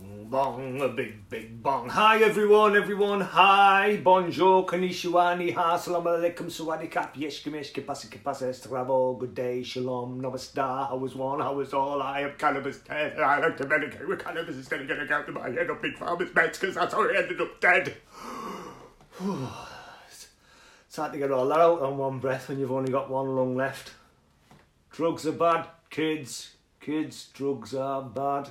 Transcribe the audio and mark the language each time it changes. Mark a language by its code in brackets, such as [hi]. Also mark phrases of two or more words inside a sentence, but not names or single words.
[en] bong, a big bong. Hi everyone, hi. Bonjour, konnichiwa, [zh] 你好, [ar] سلام عليكم, sawadee kap, yeshke meshke, pasike pasa, estrabo, [en] good day, shalom, namaste, how was one, how was all, I am cannabis dead, I like to medicate with cannabis instead of getting out of my head of big farmers' meds, because that's how I ended up dead. It's hard to get all that out on one breath when you've only got one lung left. Drugs are bad, kids, drugs are bad.